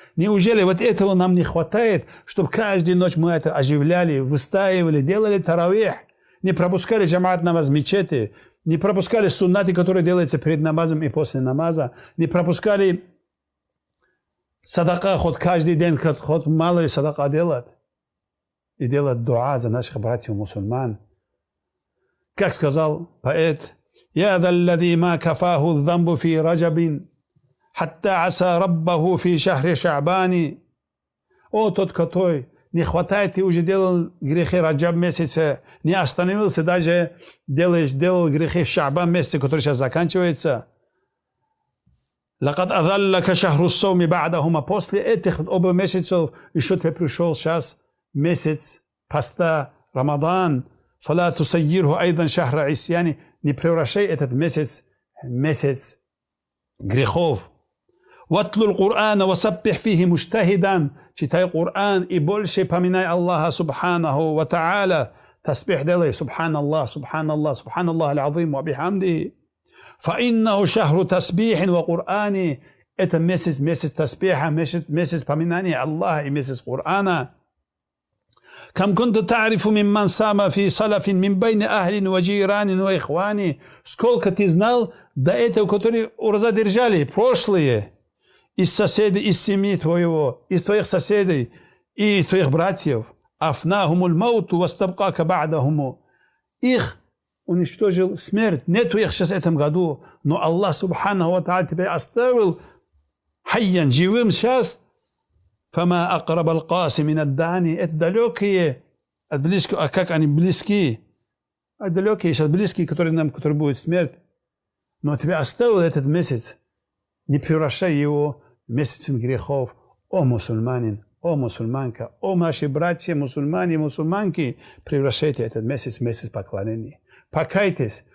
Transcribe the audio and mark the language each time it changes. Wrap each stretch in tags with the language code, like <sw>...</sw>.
<ru>Неужели вот этого нам не хватает, чтобы каждую ночь мы это оживляли, выстаивали, делали таравих, не пропускали джамаат намаз в мечети, не пропускали суннаты, которые делаются перед намазом и после намаза, не пропускали садака, хоть каждый день, хоть малый садака делать, и делать дуа за наших братьев мусульман.</ru> <ar>Как сказал поэт, يا ذا الذي ما كفاه الذنب في رجب حتى عسى ربه في شهر شعبان.</ar> <ru>О, тот, который не хватает и уже делал грехи Раджаб месяце, не остановился, даже делал грехи в Шаабан месяце, который сейчас заканчивается.</ru> <ar>لقد أذلك شهر الصوم بعدهما.</ar> <ru>После этих оба месяцев еще тебе пришел сейчас месяц поста Рамадан.</ru> <ar>فلا تسيره أيضا شهر عصيان.</ar> <ru>Не превращай этот месяц грехов.</ru> <ar>واتل القرآن وسبح فيه مجتهدا.</ar> <ru>Читай Коран и больше поминай Аллаха субханаху ва та'аля. Тасбих делай.</ru> <ar>Субханаллах, субханаллах, субханаллах аль-азим ва бихамдихи. فإنه شهر تسبيح وقرآن.</ar> <ru>Это месяц тасбиха, месяц поминания Аллаха и месяц Корана.</ru> <ar>كم كنت تعرف ممن سام في سلف من بين أهل وجيران وإخوان.</ar> <ru>Сколько ты знал до этого, которые ураза держали, прошлые, из соседей, из семьи твоего, из твоих соседей и твоих братьев.</ru> <ar>أفناهم الموت واستبقاك بعدهم.</ar> <ru>Их уничтожил смерть. Нету их сейчас в этом году, но Аллах субханаху ва та'аля тебя оставил хайян, живым сейчас.</ru> <ar>فما أقرب القاسي من الداني.</ar> <ru>Это далекие от близких, а как они близки? Далекие сейчас близкие, которые будет смерть. Но тебя оставил этот месяц. Не превращай его месяцем грехов. О мусульманин, о мусульманка, о наши братья мусульмане и мусульманки, превращайте этот месяц в месяц поклонения. Покайтесь.</ru>